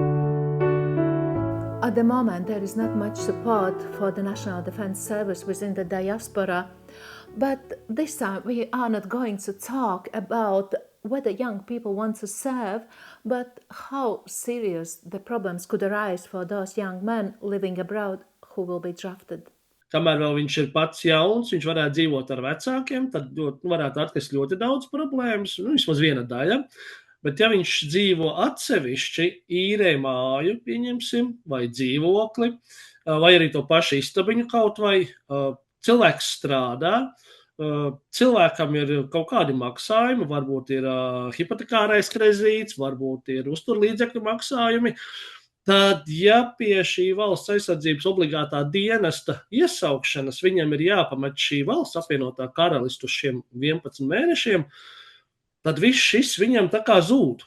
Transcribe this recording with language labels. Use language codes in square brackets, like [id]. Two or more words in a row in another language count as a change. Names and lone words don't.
[en] At the moment, there is not much support for the National Defense Service within the diaspora, but this time we are not going to talk about whether young people want to serve, but how serious the problems could arise for those young men living abroad who will be drafted. [lv] Kamēr vēl viņš ir pats jauns, viņš varētu dzīvot ar vecākiem, tad varētu atkast ļoti daudz problēmas, vismaz viena daļa. Bet ja viņš dzīvo atsevišķi, īrē māju, pieņemsim, vai dzīvokli, vai arī to pašu istabiņu kaut vai, cilvēks strādā, cilvēkam ir kaut kādi maksājumi, varbūt ir hipotekārais krezīts, varbūt ir uzturlīdzekļu maksājumi, tad, ja pie šī valsts aizsardzības obligātā dienesta iesaukšanas viņam ir jāpamet šī valsts apvienotā karalistu uz šiem 11 mēnešiem, tad viss šis viņam tā kā zūd.